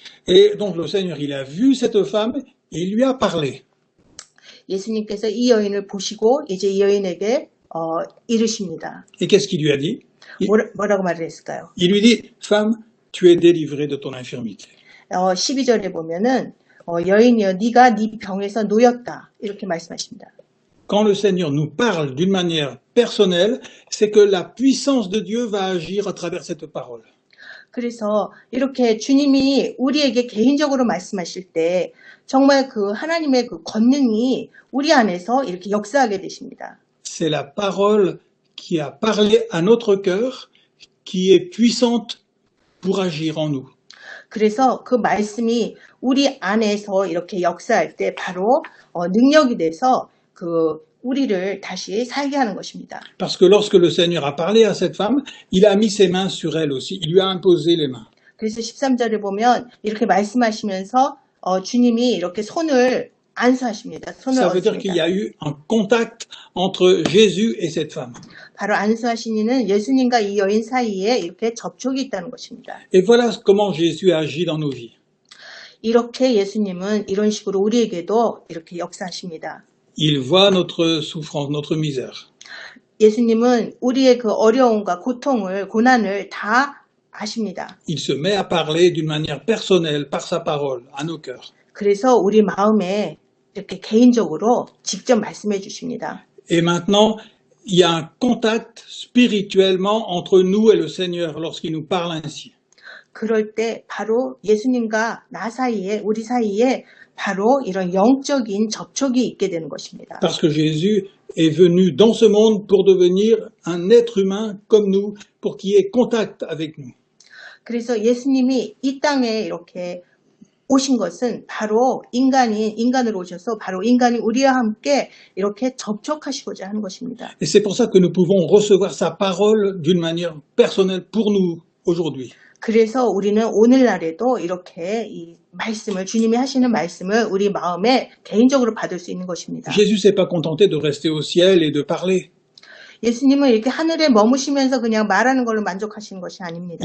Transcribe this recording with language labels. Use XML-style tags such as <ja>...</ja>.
<fr>Et donc le Seigneur, il a vu cette femme et il lui a parlé.</fr> <ko>예수님께서 이 여인을 보시고 이제 이 여인에게 이르십니다.</ko> <fr>Et qu'est-ce qu'il lui a dit?</fr> <ko>뭐라고 말을 했을까요?</ko> <fr>Il lui dit, femme, tu es délivrée de ton infirmité.</fr> <ko>12절에 보면은 여인이여 네가 네 병에서 놓였다 이렇게 말씀하십니다.</ko> <fr>Quand le Seigneur nous parle d'une manière personnelle, c'est que la puissance de Dieu va agir à travers cette parole.</fr> <ko>그래서 이렇게 주님이 우리에게 개인적으로 말씀하실 때 정말 하나님의 권능이 우리 안에서 이렇게 역사하게 되십니다.</ko> <fr>C'est la parole qui a parlé à notre cœur qui est puissante pour agir en nous.</fr> <ko>그래서 그 말씀이 우리 안에서 이렇게 역사할 때 바로 능력이 돼서 우리를 다시 살게 하는 것입니다.</ko> <fr>Parce que lorsque le Seigneur a parlé à cette femme, il a mis ses mains sur elle aussi. Il lui a imposé les mains.</fr> <ko>그래서 13절에 보면 이렇게 말씀하시면서 주님이 이렇게 손을 안수하십니다. 손을</ko> <fr>Ça veut dire qu'il y</fr> <ko>얹습니다.</ko> <fr>a eu un contact entre Jésus et cette femme.</fr> <ko>바로 안수하신 이는 예수님과 이 여인 사이에 이렇게 접촉이 있다는 것입니다.</ko> <fr>Et voilà comment Jésus agit dans nos vies.</fr> <ko>이렇게 예수님은 이런 식으로 우리에게도 이렇게 역사하십니다.</ko> <fr>Il voit notre souffrance, notre misère.</fr> <ko>예수님은 우리의 그 어려움과 고통을, 고난을 다 아십니다.</ko> <fr>Il se met à parler d'une manière personnelle, par sa parole, à nos cœurs.</fr> <ko>그래서 우리 마음에 이렇게 개인적으로 직접 말씀해 주십니다.</ko> <fr>Et maintenant, il y a un contact spirituellement entre nous et le Seigneur lorsqu'il nous parle ainsi.</fr> <ko>그럴 때 바로 예수님과 나 사이에, 우리 사이에 바로 이런 영적인 접촉이 있게 되는 것입니다.</ko> <fr>Parce que Jésus est venu dans ce monde pour devenir un être humain comme nous, pour qu'il y ait contact avec nous.</fr> <ko>그래서 예수님이 이 땅에 이렇게 오신 것은 바로 인간으로 오셔서 바로 인간이 우리와 함께 이렇게 접촉하시고자 하는 것입니다.</ko> <fr>Et c'est pour ça que nous pouvons recevoir sa parole d'une manière personnelle pour nous aujourd'hui.</fr> <ko>그래서 우리는 오늘날에도 이렇게 이 말씀을, 주님이 하시는 말씀을 우리 마음에 개인적으로 받을 수 있는 것입니다.</ko> <fr>Jésus s'est pas contenté de rester au ciel et de parler.</fr> <ko>예수님은 이렇게 하늘에 머무시면서 그냥 말하는 걸로 만족하시는 것이 아닙니다.</ko>